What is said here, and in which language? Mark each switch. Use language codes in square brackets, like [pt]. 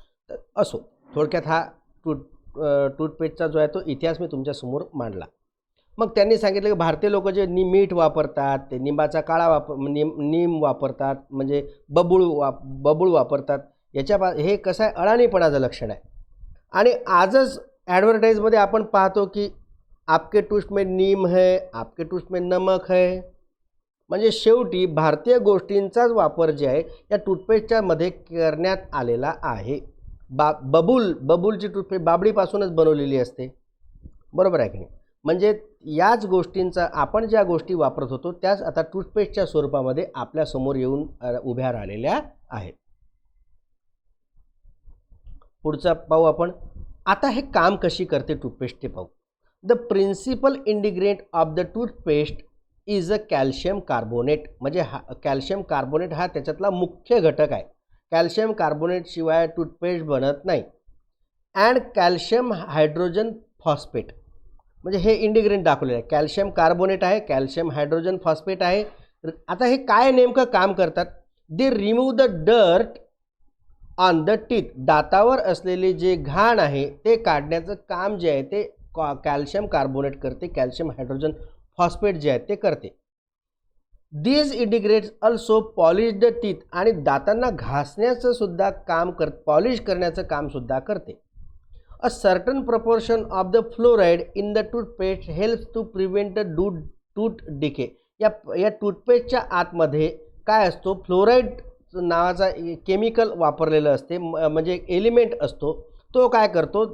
[mr] तर असो, थोडक्यात हा टूथपेस्टचा जो आहे तो इतिहास मी तुमच्यासमोर मांडला. मग त्यांनी सांगितलं की भारतीय लोक जे मीठ वापरतात, ते निंबाचा काळा नीम वापरतात, म्हणजे बबूळ वापरतात. हे कसं आहे, अडाणीपणाचं लक्षण आहे. आणि आजच ॲडव्हर्टाईजमध्ये आपण पाहतो की [hi] आपके टूथ में नीम है, आपके टूथ में नमक है. [mr] म्हणजे शेवटी भारतीय गोष्टींचाच वापर जे आहे या टूथपेस्टच्या मध्ये करण्यात आलेला आहे. बबूलची टूथपेस्ट बाबडीपासूनच बनवलेली असते, बरोबर आहे की नाही? म्हणजे याच गोष्टींचा आपण ज्या गोष्टी वापरत होतो त्याच आता टूथपेस्टच्या स्वरूपामध्ये आपल्यासमोर येऊन उभ्या राहिलेल्या आहेत. पुढचा पाहू आपण. आता हे काम कशी करते टूथपेस्ट ते पाहू. [en] The principal ingredient of the toothpaste is a calcium carbonate. [mr] म्हणजे कॅल्शियम कार्बोनेट हा त्याच्यातला मुख्य घटक आहे. कॅल्शियम कार्बोनेट शिवाय टूथपेस्ट बनत नाही. [en] And calcium hydrogen phosphate. [mr] म्हणजे हे इंडिग्रेंट दाखवलेलं आहे. कॅल्शियम कार्बोनेट आहे, कॅल्शियम हायड्रोजन फॉस्फेट आहे. आता हे काय नेमकं काम करतात? [en] They remove the dirt on the teeth. [mr] दातावर असलेले जे घाण आहे ते काढण्याचं काम जे आहे ते कॅल्शियम कार्बोनेट करते, कॅल्शियम हायड्रोजन फॉस्फेट जे आहे ते करते. [en] These ingredients also polish the teeth. [mr] आणि दातांना घासण्याचं सुद्धा काम पॉलिश करण्याचं काम सुद्धा करते. [en] A certain proportion of the fluoride in the toothpaste helps to prevent the tooth decay. [mr] या टूथपेस्टच्या आतमध्ये काय असतो? फ्लोराईड नावाचा केमिकल वापरलेलं असते, म्हणजे एक एलिमेंट असतो. तो काय करतो?